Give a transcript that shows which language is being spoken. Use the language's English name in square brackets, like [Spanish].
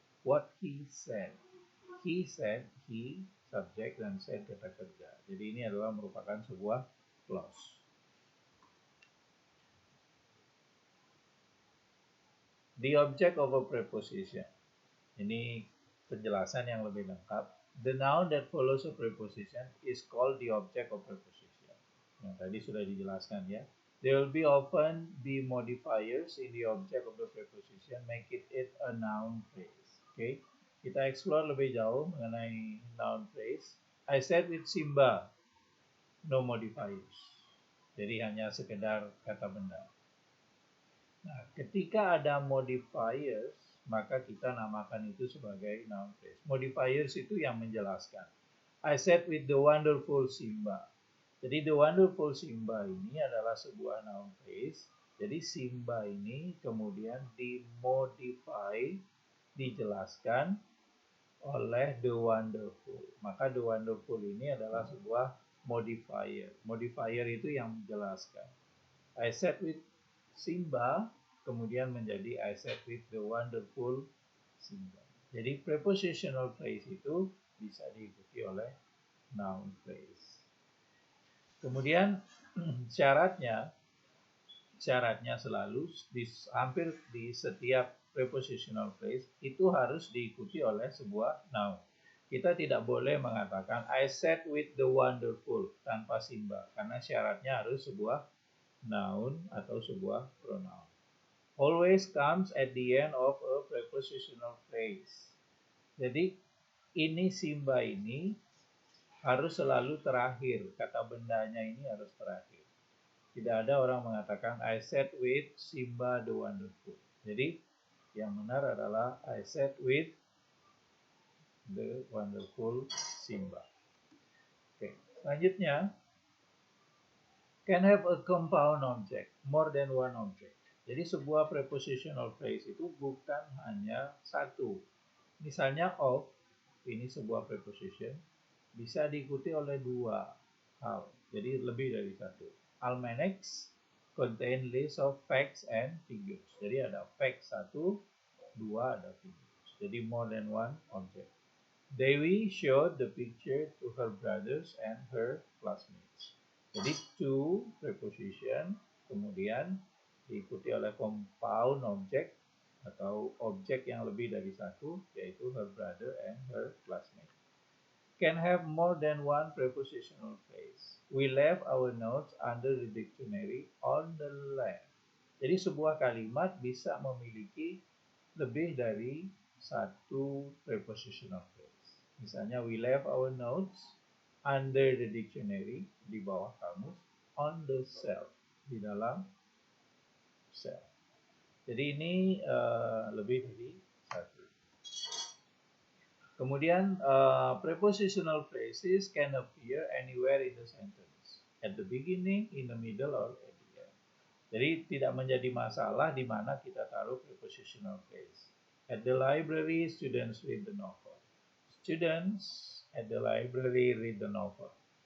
[English] What he said. He said, he, subjek, dan said kata kerja. [Indonesian] Jadi ini adalah merupakan sebuah clause. [English] The object of a preposition. [Indonesian] Ini penjelasan yang lebih lengkap. [English] The noun that follows a preposition is called the object of preposition. [Indonesian] Yang tadi sudah dijelaskan ya. [English] There will often be modifiers in the object of the preposition, make it a noun phrase. [Indonesian] Okay, kita explore lebih jauh mengenai noun phrase. [English] I said with Simba, no modifiers. [Indonesian] Jadi hanya sekedar kata benda. Nah, ketika ada modifiers, maka kita namakan itu sebagai noun phrase. Modifiers itu yang menjelaskan. [English] I said with the wonderful Simba. [Indonesian] Jadi [English] the wonderful Simba [Indonesian] ini adalah sebuah noun phrase. Jadi Simba ini kemudian dimodify, dijelaskan oleh [English] the wonderful. [Indonesian] Maka the wonderful ini adalah sebuah modifier. Modifier itu yang menjelaskan. [English] I said with Simba [Indonesian] kemudian menjadi [English] I said with the wonderful Simba. [Indonesian] Jadi prepositional phrase itu bisa diikuti oleh noun phrase. Kemudian syaratnya selalu hampir di setiap prepositional phrase itu harus diikuti oleh sebuah noun. Kita tidak boleh mengatakan [English] I said with the wonderful [Indonesian] tanpa Simba karena syaratnya harus sebuah noun atau sebuah pronoun. [English] Always comes at the end of a prepositional phrase. [Indonesian] Jadi ini Simba ini harus selalu terakhir. Kata bendanya ini harus terakhir. Tidak ada orang mengatakan [English] I said with Simba the wonderful. [Indonesian] Jadi yang benar adalah [English] I said with the wonderful Simba. [Indonesian] Oke, selanjutnya [English] can have a compound object, more than one object. [Indonesian] Jadi sebuah prepositional phrase itu bukan hanya satu. Misalnya of, ini sebuah preposition, bisa diikuti oleh dua hal. Jadi lebih dari satu. [English] Almanacs contain list of facts and figures. [Indonesian] Jadi ada facts satu, dua ada figures. [English] Jadi more than one object. Dewi showed the picture to her brothers and her classmates. [Indonesian] Jadi to preposition, kemudian diikuti oleh compound object atau objek yang lebih dari satu, yaitu [English] her brother and her classmate. Can have more than one prepositional phrase. We left our notes under the dictionary on the left. [Indonesian] Jadi sebuah kalimat bisa memiliki lebih dari satu prepositional phrase. Misalnya, [English] we left our notes under the dictionary, [Indonesian] di bawah kamus, [English] on the shelf, [Indonesian] di dalam shelf. Jadi ini lebih dari satu. [English] Kemudian prepositional phrases can appear anywhere in the sentence, at the beginning, in the middle, or at the end. [Indonesian] Jadi tidak menjadi masalah di mana kita taruh prepositional phrase. [English] At the library, students read the novel. Students at the library read the novel.